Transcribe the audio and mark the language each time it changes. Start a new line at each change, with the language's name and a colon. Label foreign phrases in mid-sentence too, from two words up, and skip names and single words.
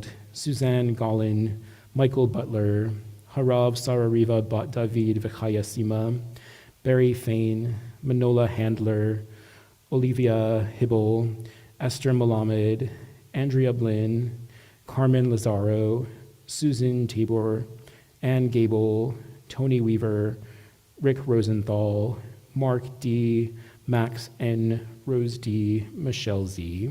English: Suzanne Gollin, Michael Butler, Harav Sarariva Bat David Vichaya Sima, Barry Fain, Manola Handler, Olivia Hibble, Esther Malamed, Andrea Blinn, Carmen Lazaro, Susan Tabor, Ann Gable, Tony Weaver, Rick Rosenthal, Mark D., Max N., Rose D., Michelle Z.